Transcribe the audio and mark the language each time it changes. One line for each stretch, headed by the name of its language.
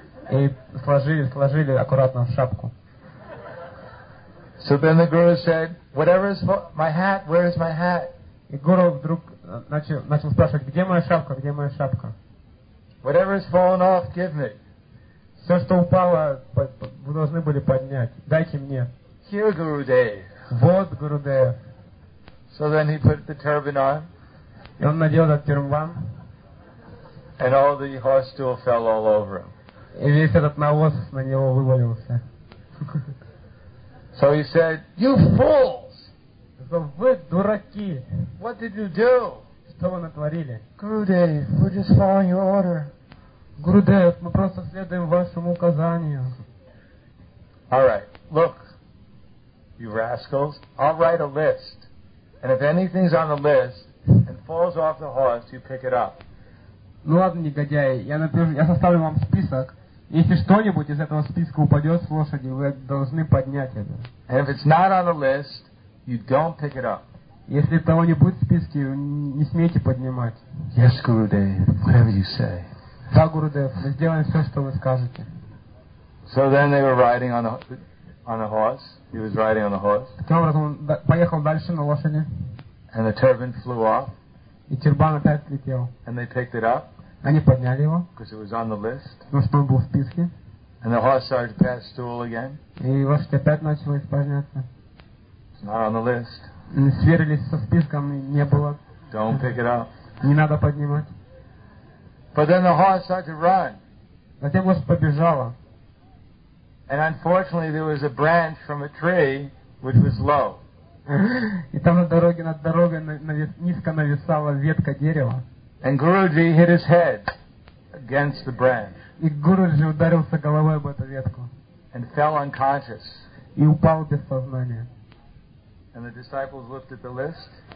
Russian: И сложили аккуратно в шапку.
English: So then the guru said, whatever is my hat, where is my hat?
Russian: И гуру вдруг начал спрашивать, где моя шапка, где моя шапка?
English: Whatever has fallen off, give me.
Russian: Все, что упало, вы должны были поднять. Дайте мне.
English: Here, Gurudev.
Russian: Вот Gurudev.
English: So then he put the turban on.
Russian: И он надел этот тюрбан.
English: And all the horse stool fell all over him.
Russian: И весь этот навоз на него вывалился.
English: So he said, you fools!
Russian: So, вы дураки!
English: What did you do?
Russian: Что вы натворили?
English: Gurudev, we're just following your order.
Russian: Gurudev, мы просто следуем вашему указанию.
English: All right, look, you rascals, I'll write a list. And if anything's on the list and falls off the horse, you pick it up.
Russian: Ну ладно, негодяи, я составлю вам список. Если что-нибудь из этого списка упадет с лошади, вы должны поднять это.
English: And if it's not on the list, you don't pick it up.
Russian: Если того не будет в списке, не смейте поднимать.
English: Yes, Gurudev, whatever you say.
Russian: Да, Gurudev, мы сделаем все, что вы скажете.
English: So then they were riding on a horse. He was riding on a horse.
Russian: Таким образом, он поехал дальше на лошади.
English: And the turban flew off.
Russian: И тюрбан опять летел.
English: And they picked it up.
Russian: Они подняли его.
English: Because it was on the list.
Russian: Потому что он был в списке.
English: And the horse started to pass stool again.
Russian: И лошадь опять начала испражняться.
English: It's not on the list.
Russian: Не сверились со списком, и не было.
English: Don't pick it up.
Russian: Не надо поднимать.
English: But then the horse started to run.
Russian: Затем лошадь побежала.
English: And unfortunately there was a branch from a tree which was low.
Russian: И там над дорогой низко нависала ветка дерева.
English: And Guruji hit his head against the branch.
Russian: И Гуруджи ударился головой об эту ветку.
English: And fell unconscious.
Russian: И упал без сознания.
English: And the disciples looked at the list.